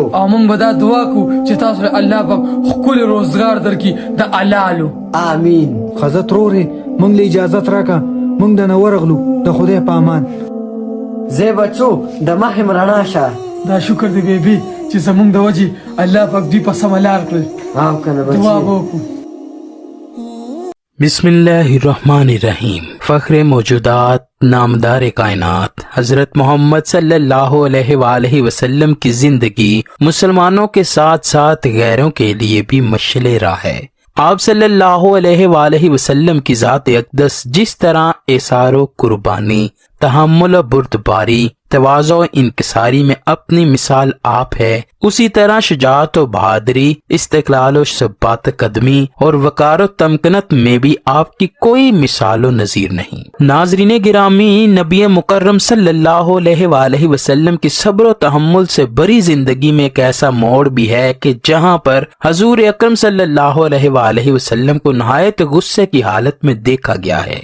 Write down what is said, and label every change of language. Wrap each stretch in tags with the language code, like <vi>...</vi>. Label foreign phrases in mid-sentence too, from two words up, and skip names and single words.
<ps>او موږ به دا دعا کوو چې تاسو له الله پاک ښکلی روزګار درکړي د حلالو. آمین. ښځه ترورې موږ له اجازت راکړه موږ د نه ورغلو د خدای په امان. زه بچو د مخم رڼا شه. دا شکر دی بیبي چې زمونږ د وجې الله پاک دوی په سمه لار کړل. او کنه دعا بچي. به وکړو.</ps> <ar>بسم اللہ الرحمن الرحیم.</ar> <ur>فخر موجودات نامدار کائنات حضرت محمد</ur> <ar>صلی اللہ علیہ وآلہ وسلم</ar> <ur>کی زندگی مسلمانوں کے ساتھ ساتھ غیروں کے لیے بھی مشعل راہ ہے. آپ</ur> <ar>صلی اللہ علیہ وآلہ وسلم</ar> <ur>کی ذات اقدس جس طرح ایثار و قربانی تحمل و بردباری تواضع و انکساری میں اپنی مثال آپ ہے اسی طرح شجاعت و بہادری استقلال و ثبات قدمی اور وقار و تمکنت میں بھی آپ کی کوئی مثال و نظیر نہیں. ناظرین گرامی نبی مکرم</ur> <ar>صلی اللہ علیہ وآلہ وسلم</ar> <ur>کی صبر و تحمل سے بری زندگی میں ایک ایسا موڑ بھی ہے کہ جہاں پر حضور اکرم</ur> <ar>صلی اللہ علیہ وآلہ وسلم</ar> <ur>کو نہایت غصے کی حالت میں دیکھا گیا ہے.</ur>